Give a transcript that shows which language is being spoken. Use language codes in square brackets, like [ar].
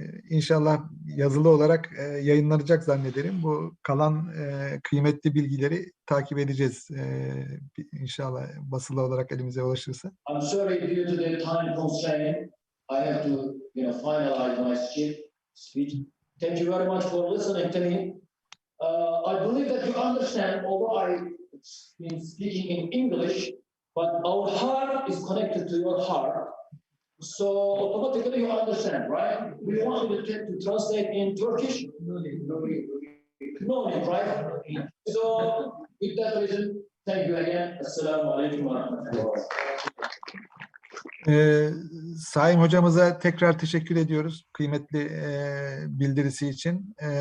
[tr] İnşallah yazılı olarak yayınlanacak zannederim. Bu kalan kıymetli bilgileri takip edeceğiz. İnşallah basılı olarak elimize ulaşırsa. [en] I'm sorry due to the time constraint, I have to finalize my speech. Thank you very much for listening to me. I believe that you understand, although I've been speaking in English, but our heart is connected to your heart. So automatically you understand, right? We wanted to translate in Turkish. No need, right? So with that reason, thank you again. [ar] Assalamu alaikum wa rahmatullahi. [tr] Sayın hocamıza tekrar teşekkür ediyoruz kıymetli bildirisi için.